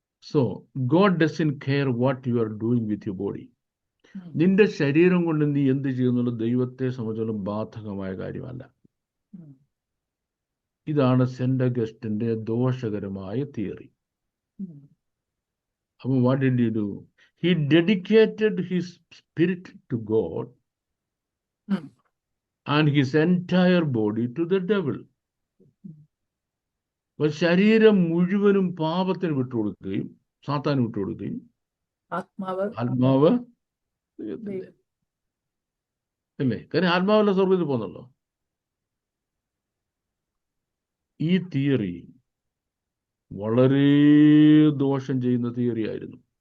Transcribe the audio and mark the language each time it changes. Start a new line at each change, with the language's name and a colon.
English: So God doesn't care what you are doing with your body.
Malayalam: നിന്റെ ശരീരം കൊണ്ട് നീ എന്ത് ചെയ്യുന്നുള്ളത് ദൈവത്തെ സംബന്ധിച്ചിടത്തോളം ബാധകമായ കാര്യമല്ല. ഇതാണ് സെന്റ് അഗസ്റ്റിന്റെ ദോഷകരമായ തിയറി. അപ്പൊ
English: What did he do? He dedicated his spirit to God and his entire body to the devil.
Malayalam: അപ്പോൾ ശരീരം മുഴുവനും പാപത്തിന് വിട്ടുകൊടുക്കുകയും സാത്താന് വിട്ടുകൊടുക്കുകയും ആത്മാവ് അല്ലേ? കാര്യം ആത്മാവല്ല സ്വർഗത്തിൽ പോകുന്നുള്ളൂ. ഈ തിയറി വളരെ ദോഷം ചെയ്യുന്ന തിയറി ആയിരുന്നു.